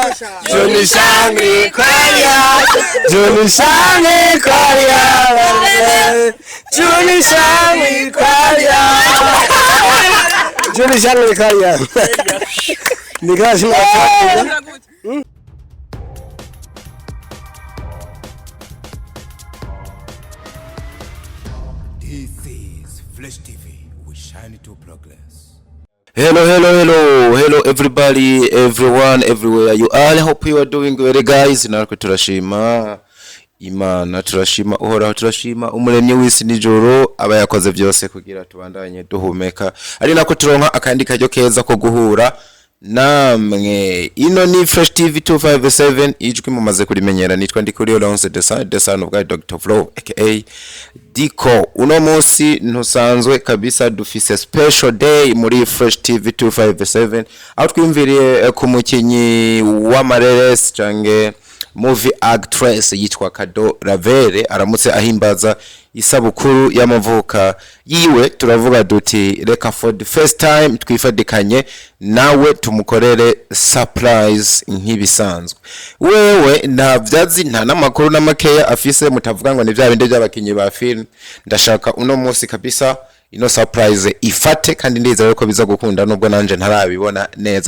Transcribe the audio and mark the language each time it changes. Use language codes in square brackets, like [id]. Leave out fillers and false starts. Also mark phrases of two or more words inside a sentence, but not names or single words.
[en] Johnny Shangli Kwalia. Johnny Shangli Kwalia. Johnny Shangli Kwalia. Johnny Shangli Kwalia. Nikashi na This is Flash TV. We shine to progress. Hello everybody, everyone, everywhere you are. I hope you are doing well, guys. [rn] Natwe turashima Imana, turashima uhoraho, turashima umuremyi w'isi n'ijoro aba yakoze byose kugira tubandanye duhumeka. Ari nako turonka akandi kajyo keza ko guhura namwe. Ino ni Fresh TV 257 ijwi mumaze kurimenyera. Nitwa ndi kuri Lawrence [en] the son of God [rn] Dr. Flow aka Diko. Uno munsi ntusanzwe kabisa, dufise [en] special day [rn] muri Fresh TV 257 aho twimviriye ku mukinyi wa Marelles cange [en] movie actress [rn] yitwa CADEAU RAVELLE aramutse ahimbaza isabukuru y'amavuka yiwe. Turavuga duti reka [en] for the first time [rn] twifadikanye nawe tumukorere surprise nk'ibisanzwe. Wewe nta vyazi nta namakuru n'amakeya afise, mutavuga ngo ni vya binde by'abakinyi ba film. Ndashaka uno munsi kabisa ino surprise ifate, kandi ndizera ko biza gukunda nubwo nanje ntarabibona neza.